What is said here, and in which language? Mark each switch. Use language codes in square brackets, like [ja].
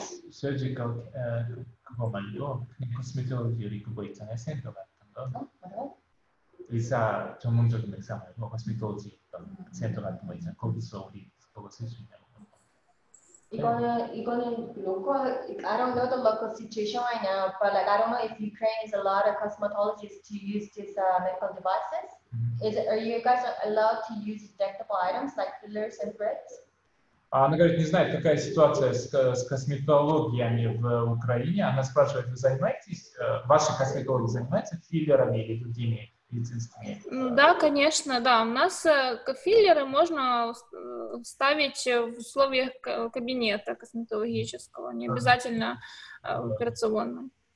[ko] Surgical 그거 말고 코스메톨로지 그거 있잖아요, 센터 같은 거. 의사 전문적인 의사 말고 코스메톨로지 센터 같은 거 있잖아요. 거기서 우리 그거 쓸 수 있냐고. 이거는 local. [en] I don't know the local situation right now, but like I don't know if Ukraine is a lot of cosmetologists to use these medical devices. Are you guys allowed to use injectable items like fillers and threads? [ru] Она говорит, не знает, какая ситуация с косметологиями в Украине. Она спрашивает, вы занимаетесь, ваши косметологи занимаются филлерами или другими медицинскими? Да, конечно, да. У нас филлеры можно ставить в условиях кабинета косметологического, не обязательно операционно.